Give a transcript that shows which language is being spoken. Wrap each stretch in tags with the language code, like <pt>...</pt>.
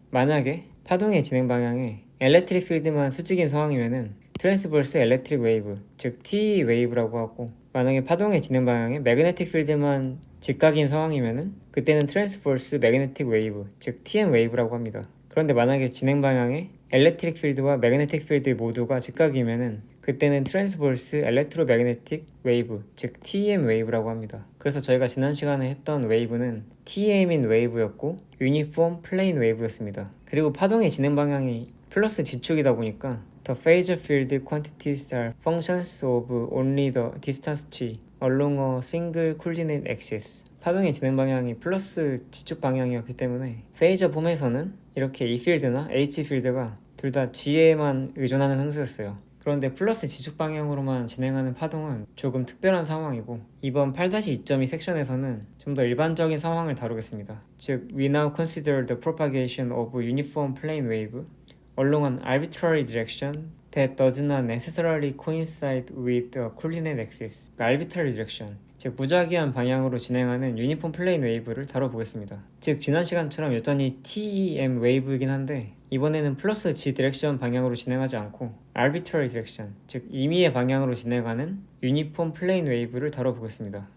<ko>만약에 파동의 진행 방향에 엘렉트릭 필드만 수직인 상황이면은 트랜스버스 엘렉트릭 웨이브, 즉 TE 웨이브라고 하고, 만약에 파동의 진행 방향에 매그네틱 필드만 직각인 상황이면은 그때는 트랜스버스 매그네틱 웨이브, 즉 TM 웨이브라고 합니다. 그런데 만약에 진행 방향에 엘렉트릭 필드와 매그네틱 필드 모두가 직각이면은 그때는 트랜스버스 엘렉트로매그네틱 웨이브, 즉 TEM 웨이브라고 합니다. 그래서 저희가 지난 시간에 했던 웨이브는 TEM인 웨이브였고 유니폼 플레인 웨이브였습니다. 그리고 파동의 진행 방향이 플러스 G축이다 보니까</ko> <en>The phasor field quantities are functions of only the distance G along a single coordinate axis.</en> <ko>파동의 진행 방향이 플러스 G축 방향이었기 때문에 페이저 폼에서는 이렇게 E 필드나 H 필드가 둘 다 G에만 의존하는 함수였어요. 그런데 플러스 G축 방향으로만 진행하는 파동은 조금 특별한 상황이고, 이번 8-2.2 섹션에서는 좀 더 일반적인 상황을 다루겠습니다. 즉,</ko> <en>we now consider the propagation of uniform plane wave along an arbitrary direction that does not necessarily coincide with the coordinate axis. arbitrary direction,</en> <ko>즉 무작위한 방향으로 진행하는 유니폼 플레인 웨이브를 다뤄보겠습니다. 즉 지난 시간처럼 여전히 TEM 웨이브이긴 한데 이번에는 플러스 G 디렉션 방향으로 진행하지 않고</ko> <en>arbitrary direction,</en> <ko>즉 임의의 방향으로 진행하는 유니폼 플레인 웨이브를 다뤄보겠습니다.</ko>